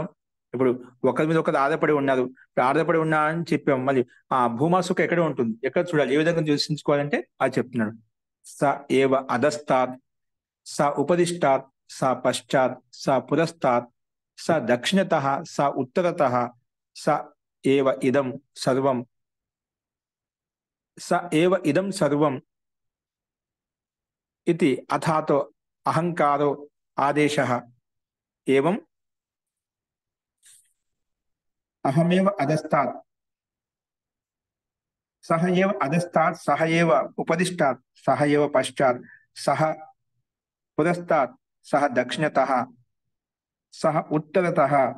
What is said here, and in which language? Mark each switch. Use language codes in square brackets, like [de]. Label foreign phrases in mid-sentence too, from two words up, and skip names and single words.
[te] ఇప్పుడు ఒకరి మీద ఒకరు ఆధారపడి ఉన్నారు. ఇప్పుడు ఆధారపడి ఉన్నా అని చెప్పాం. మళ్ళీ ఆ భూమా సుఖం ఎక్కడ ఉంటుంది, ఎక్కడ చూడాలి, ఏ విధంగా దర్శించుకోవాలంటే అది చెప్తున్నాడు. [sa] స ఏవ అధస్థాత్, స ఉపదిష్టాత్, స పశ్చాత్, స పురస్తాత్, స దక్షిణతః, స ఉత్తరతః, స ఏవ ఇదం సర్వం, స ఏవ ఇదం సర్వం ఇతి అథాతో అహంకారో ఆదేశః ఏవం అహమేవ అధస్తాత్, సహ ఏవ అధస్తాత్, సహ ఏవ ఉపదిష్టాత్, సహ ఏవ పశ్చాత్, సహ పురస్తాత్, సహ దక్షిణతః, సహ ఉత్తరతః,